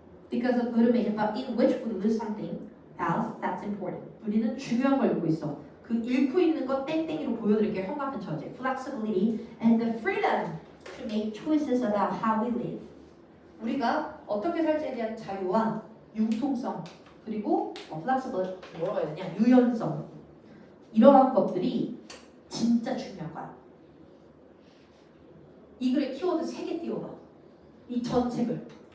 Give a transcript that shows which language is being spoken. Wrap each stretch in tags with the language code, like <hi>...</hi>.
<en>Because of automation, but in which we lose something else that's important.</en> <ko>우리는 중요한 걸 잃고 있어. 그 잃고 있는 거 땡땡이로 보여드릴게요. 현관편 저지.</ko> <en>Flexibility and the freedom to make choices about how we live.</en> <ko>우리가 어떻게 살지에 대한 자유와 융통성 그리고 flexibility 뭐라고 해야 되냐 유연성 이러한 것들이 진짜 중요한 거야. 이 글의 키워드 3개 띄워봐. 이 전 책을.</ko>